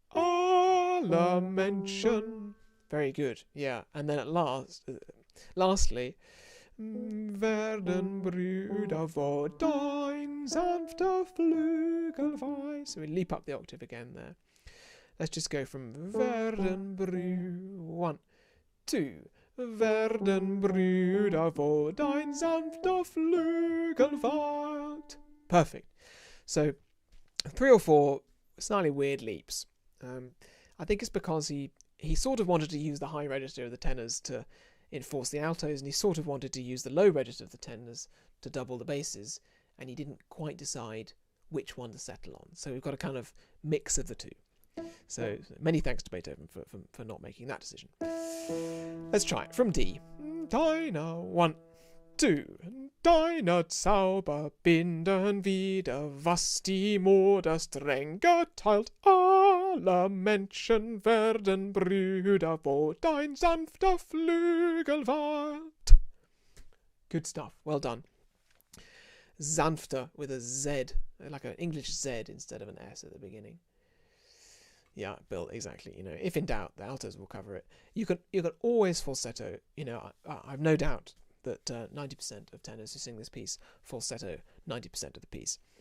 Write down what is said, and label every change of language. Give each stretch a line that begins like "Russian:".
German: Alle Menschen.
English: Very good. Yeah. And then at lastly,
German: werden Brüder, wo dein sanfter Flügel weilt.
English: So we leap up the octave again there. Let's just go from
German: werden Brüder.
English: 1, 2.
German: Werden Brüder, wo dein sanfter Flügel weilt.
English: Perfect. So 3 or 4 slightly weird leaps. I think it's because he sort of wanted to use the high register of the tenors to enforce the altos, and he sort of wanted to use the low register of the tenors to double the basses, and he didn't quite decide which one to settle on. So we've got a kind of mix of the two. So many thanks to Beethoven for not making that decision. Let's try it from D. Deine 1, 2.
German: Deine Zauber binden wieder, was die Mode streng geteilt. Alle Menschen werden Brüder, wo dein sanfter Flügel weilt.
English: Good stuff. Well done. Sanfter with a Z, like an English Z instead of an S at the beginning. Yeah, built exactly. You know, if in doubt, the altos will cover it. You can always falsetto. You know, I've no doubt that 90% of tenors who sing this piece falsetto 90% of the piece.